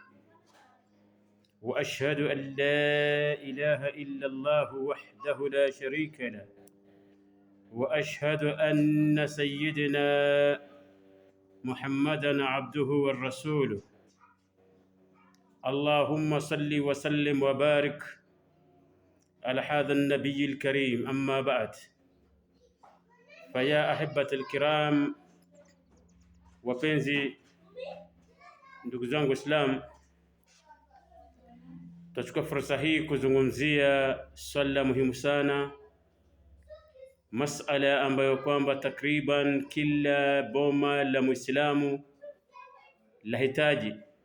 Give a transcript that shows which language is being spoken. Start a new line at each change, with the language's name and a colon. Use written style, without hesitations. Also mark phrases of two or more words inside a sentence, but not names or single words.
Arabic: وأشهد أن لا إله إلا الله وحده لا شريك له، وأشهد أن سيدنا محمدًا عبده ورسوله. اللهم صل وسلم وبارك على هذا النبي الكريم. أما بعد، فيا أحبة الكرام،
Swahili: wapenzi ndugu zangu Islam, tutachukua fursa hii kuzungumzia swala muhimu sana, masala ambayo kwamba takriban kila boma la Muislamu lahitaji.